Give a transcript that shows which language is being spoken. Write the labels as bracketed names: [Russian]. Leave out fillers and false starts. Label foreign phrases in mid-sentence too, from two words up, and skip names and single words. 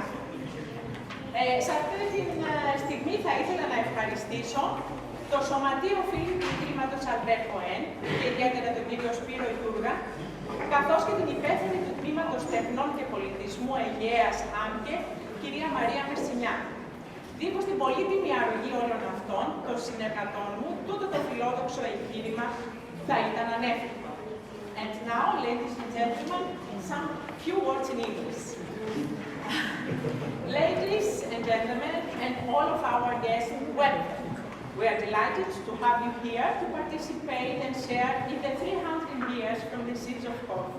[Greek] Σε αυτή τη στιγμή θα ήθελα να ευχαριστήσω το Σωματείο Φίλοι του Ιδρύματος Cohen και ιδιαίτερα τον κύριο Σπύρο Ιτούργα, καθώς και την υπεύθυνη του Τμήματος Τεχνών και Πολιτισμού Αιγαίας ΑΜΚΕ, κυρία Μαρία Μερσινιά. Δίχως την πολύτιμη αρρωγή όλων αυτών, των συνεργατών μου, τούτο το φιλόδοξο εγχείρημα θα ήταν ανέφικτο. [English] And now, ladies and gentlemen, some few words in English. Ladies and gentlemen, and all of our guests, welcome. We are delighted to have you here to participate and share in the 300 years from the siege of Corfu.